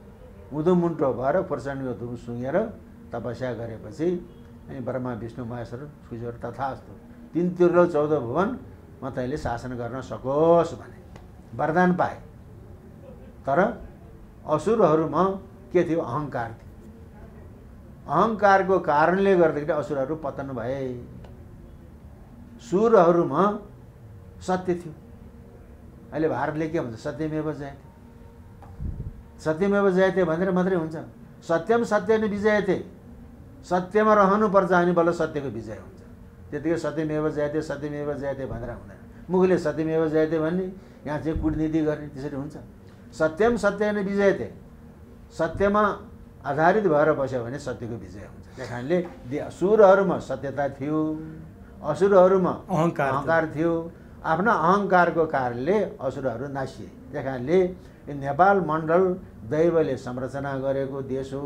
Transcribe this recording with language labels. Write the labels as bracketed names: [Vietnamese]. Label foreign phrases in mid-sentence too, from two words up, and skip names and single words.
[Nepali] उँधो मुन्टो भएर खोर्सानीको धुप सुँगेर तपस्या गरेपछि अनि ब्रह्मा विष्णु महेश्वर सूर्य तथास्तु 3 तिर्लो 14 भुवन म तैँले शासन गर्न सकोस् भने वरदान पाए। तर असुरहरूमा के थियो? अहङ्कार थियो। अहङ्कारको कारणले गर्दाखेरि असुरहरू पतन भए। सुरहरूमा सत्य थियो। अहिले भारतले के भन्छ? [Sanskrit] सत्यमेव जयते। सत्यमेव जयते [Nepali] भनेर मात्रै हुन्छ? [Sanskrit] सत्यम सत्येन विजयते। [Nepali] सत्यमा रहनुपर्छ अनि बल्ल सत्यको विजय हुन्छ। [Sanskrit] त्यतिकै सत्यमेव जयते सत्यमेव जयते [Nepali] भनेर हुँदैन। मुखले [Sanskrit] सत्यमेव जयते [Nepali] भन्ने, यहाँ चाहिँ कूटनीति गर्ने, त्यसरी हुन्छ? [Sanskrit] सत्यम सत्येन विजयते। [Nepali] सत्यमा आधारित भएर बस्यो भने सत्यको विजय हुन्छ। त्यही कारणले सुरहरूमा सत्यता थियो, असुरहरूमा अहङ्कार थियो। आफ्ना अहङ्कारको कारणले असुरहरू नासिए। त्यही कारणले नेपाल मण्डल दैवले संरचना गरेको देश हो।